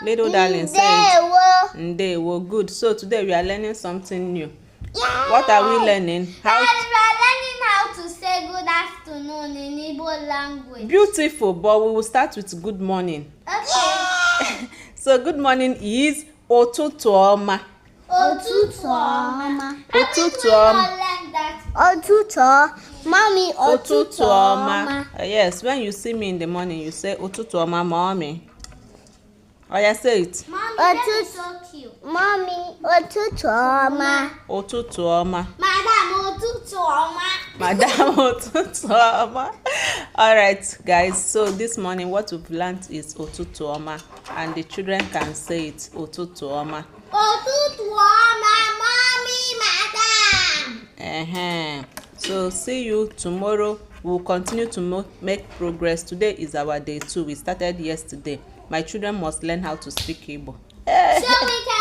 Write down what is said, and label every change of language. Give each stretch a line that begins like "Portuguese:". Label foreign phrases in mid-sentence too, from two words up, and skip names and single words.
English: Little darling, say it. Ndewo. Good. So today we are learning something new. Yeah. What are we learning? We are learning how to say good afternoon in Igbo language. Beautiful, but we will start with good morning. Okay. So good morning is
Igbo: Ụtụtụ ọma. Ụtụtụ ọma. Ụtụtụ ọma. Ụtụtụ. Mommy, Ụtụtụ ọma.
English: Yes, when you see me in the morning, you say
Igbo: Ụtụtụ ọma,
English: mommy. Oh, yeah, say it. Mommy, that is so cute. Mommy,
Igbo: ụtụtụ ọma. Ụtụtụ ọma. Madam, ụtụtụ ọma. Madam Ụtụtụ ọma.
English: All right, guys. So this morning, what we've learned is
Igbo: Ụtụtụ ọma,
English: and the children can say it.
Igbo: Ụtụtụ ọma. Ụtụtụ ọma,
English: mommy, madam. So see you tomorrow. We'll continue to make progress. Today is our day 2. We started yesterday. My children must learn how to speak Igbo. So we